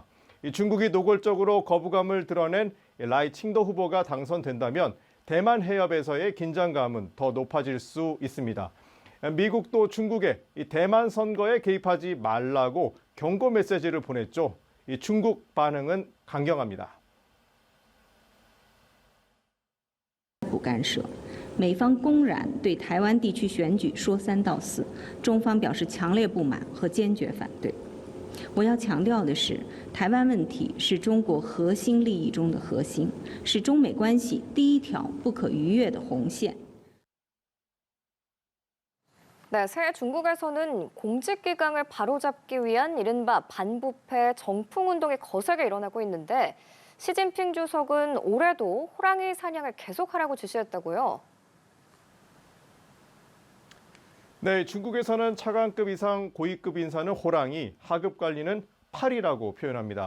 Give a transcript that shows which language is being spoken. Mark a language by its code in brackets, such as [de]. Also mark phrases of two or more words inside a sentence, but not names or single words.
[ko] 중국이 노골적으로 거부감을 드러낸 라이 칭도 후보가 당선된다면 대만 해협에서의 긴장감은 더 높아질 수 있습니다. 미국도 중국에 대만 선거에 개입하지 말라고 경고 메시지를 보냈죠. 중국 반응은 강경합니다. [zh] 不干涉，美方公然对台湾地区选举说三道四，中方表示强烈不满和坚决反对。我要强调的是，台湾问题是中国核心利益中的核心，是中美关系第一条不可逾越的红线。 [ko] 네, 새해 중국에서는 공직기강을 바로잡기 위한 이른바 반부패 정풍운동이 거세게 일어나고 있는데 시진핑 주석은 올해도 호랑이 사냥을 계속하라고 지시했다고요. 네, 중국에서는 차관급 이상 고위급 인사는 호랑이, 하급 관리는 팔이라고 표현합니다.